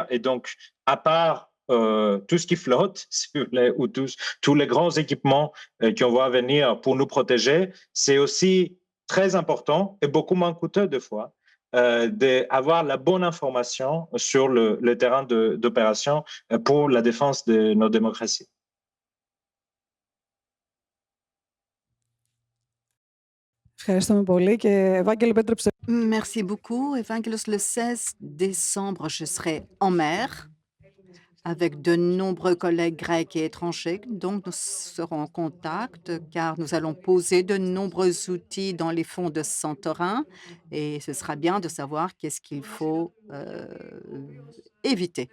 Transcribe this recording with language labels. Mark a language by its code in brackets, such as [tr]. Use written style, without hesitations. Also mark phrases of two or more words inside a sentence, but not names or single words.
[fr] Et donc, à part tout ce qui flotte, ou tous les grands équipements qu'on voit venir pour nous protéger, c'est aussi très important et beaucoup moins coûteux des fois d'avoir la bonne information sur le terrain d'opération pour la défense de nos démocraties. [el] Ευχαριστούμε πολύ και Ευάγγελε επέτρεψε. [fr] Merci beaucoup. Evangelos, le 16 décembre, je serai en mer avec de nombreux collègues grecs et étrangers. Donc, nous serons en contact car nous allons poser de nombreux outils dans les fonds de Santorin et ce sera bien de savoir qu'est-ce qu'il faut éviter.